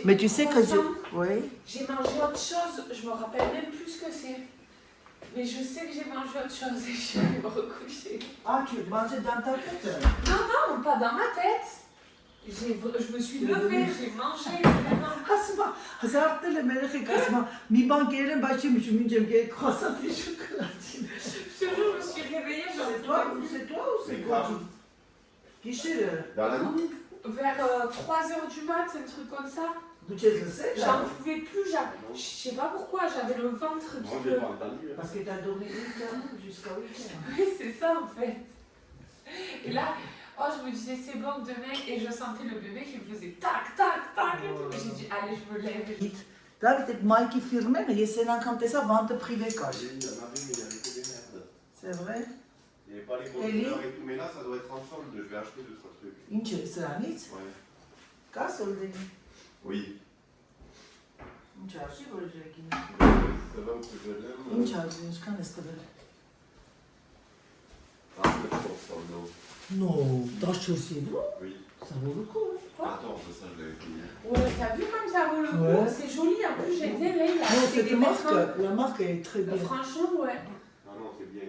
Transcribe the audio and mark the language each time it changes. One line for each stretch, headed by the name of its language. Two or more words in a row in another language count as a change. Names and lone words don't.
French: Mais tu sais que je... croissant. Oui. J'ai mangé autre chose. Je me rappelle même plus ce que c'est. Mais je sais que j'ai mangé autre chose et je suis allée me recoucher. Ah, tu mangeais dans ta tête? Non, pas dans ma tête. Je me suis levée, j'ai mangé. Vraiment.
Armenian: Ասում հազարդել եմ երեխեք ասում մի բան կերել եմ, բայց չեմ ուշում ինչ եմ կերել քրոսատի շոկոլադին։
French: Je me suis réveillée, j'en C'est toi ou c'est C'est quoi? grave. Guichet, Dans la nuit? Vers 3h du mat, un truc comme ça. d'où tu es le sais? J'en pouvais plus, je sais pas pourquoi, j'avais le ventre qui Moi, me... j'ai pas entendu. Parce que t'as dormi 8 heures jusqu'à 8 heures. Oui, c'est ça en fait. Et là, oh, je me disais c'est bon demain et je sentais le bébé qui me faisait tac, tac, tac et tout. Et j'ai dit allez, je me lève. David,
Armenian: այդ Մայքի ֆիրմերը ես այն անգամ տեսա
French: vente privée
Armenian: կար։
French: Il y en avait, mais il y avait que des merdes. C'est vrai? Il n'y avait pas les bonnes Ellie? couleurs et tout, mais là, ça doit être en solde. Je vais acheter 2-3 trucs.
Armenian: Ինչ է սրանից։
French: Ouais.
Armenian: Կա սոլդենի։
French: Oui.
Armenian: Ինչ արժի որ ջերքին։
French: C'est là où je l'aime.
Armenian: Ինչ արժի, ինչքան ես տվել։
French: Ah, c'est trop solde. Non, 14 евро? Oui. Ça vaut le coup. 14, ça, je l'avais payé. Ouais, t'as vu comme ça vaut le coup? Ouais. C'est joli, en plus j'aime bien là, il a Non, acheté cette des vêtements. marque, la marque est très bien. Franchement, ouais. Non, non, c'est bien.